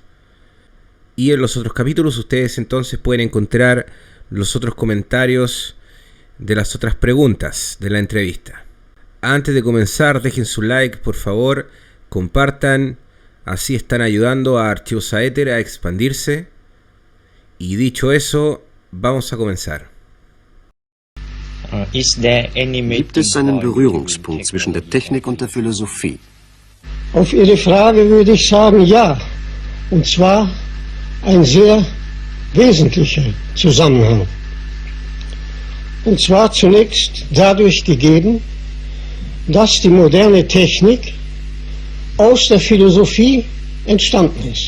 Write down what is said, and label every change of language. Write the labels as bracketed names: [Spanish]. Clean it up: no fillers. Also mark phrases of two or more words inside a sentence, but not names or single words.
[Spanish] Y en los otros capítulos ustedes entonces pueden encontrar los otros comentarios de las otras preguntas de la entrevista. Antes de comenzar, dejen su like, por favor, compartan, así están ayudando a Archivos Aether a expandirse. Y dicho eso, vamos a comenzar. [German] Gibt es einen Berührungspunkt zwischen der Technik und der Philosophie? Auf Ihre Frage würde ich sagen, ja. Und zwar ein sehr wesentlicher Zusammenhang. Und zwar zunächst dadurch gegeben, dass die moderne Technik aus der Philosophie entstanden ist.